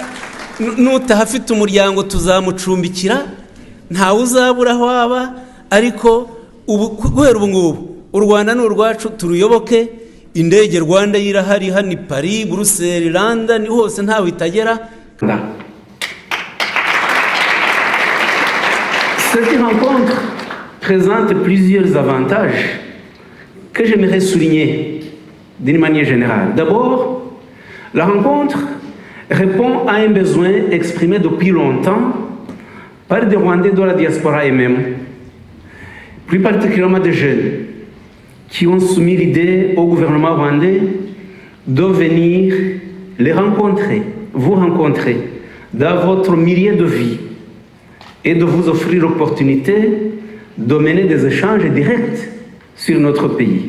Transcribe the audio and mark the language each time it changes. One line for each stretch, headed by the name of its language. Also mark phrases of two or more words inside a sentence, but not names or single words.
Kinyarwanda: N'utahafite umuryango tuzamucumbikira, ntawe uzabura aho aba. Ariko guhera ubu ngubu u Rwanda ni urwacu, turuyoboke. Indege Rwanda yirahari, hani Paris, Bruxelles, London, ni hose ntawe itagera.
French: Cette rencontre présente plusieurs avantages que j'aimerais souligner d'une manière générale. D'abord, la rencontre répond à un besoin exprimé depuis longtemps par des Rwandais de la diaspora eux-mêmes, plus particulièrement des jeunes, qui ont soumis l'idée au gouvernement rwandais de venir les rencontrer, vous rencontrer dans votre milieu de vie et de vous offrir l'opportunité de mener des échanges directs sur notre pays.